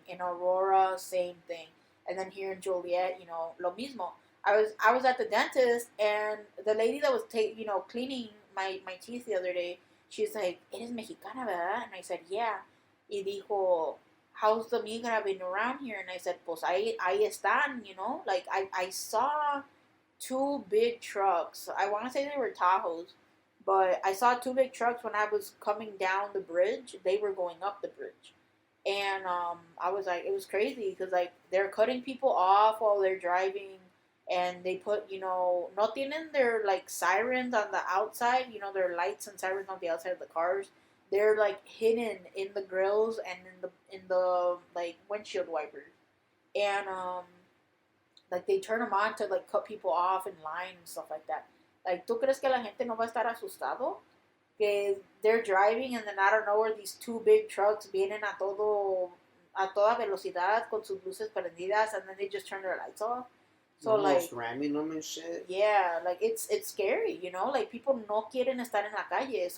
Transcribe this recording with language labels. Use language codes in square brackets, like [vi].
[en] In Aurora, same thing. And then here in Joliet, you know, [es] lo mismo. [en] I was at the dentist, and the lady that was cleaning my teeth the other day, she's like, [es] "Eres mexicana, verdad?" [en] And I said, "Yeah." [es] Y dijo, [en] "How's the migra been around here?" And I said, [es] "Pues ahí están, [en] you know." Like I saw two big trucks. I want to say they were Tahoes, but I saw two big trucks when I was coming down the bridge. They were going up the bridge. And I was like, it was crazy because like they're cutting people off while they're driving, and they put, you know, [es] no tienen [en] their like sirens on the outside, you know, their lights and sirens on the outside of the cars. They're like hidden in the grills and in the like windshield wipers, and like they turn them on to like cut people off in line and stuff like that. [es] Like, ¿tú crees que la gente no va a estar asustado? [en] Que they're driving, and then I don't know where these two big trucks [es] vienen a toda velocidad con sus luces prendidas, [en] and then they just turn their lights off. So almost like ramming them and shit. Yeah, like it's scary, you know. Like people [es] no quieren estar en la calle.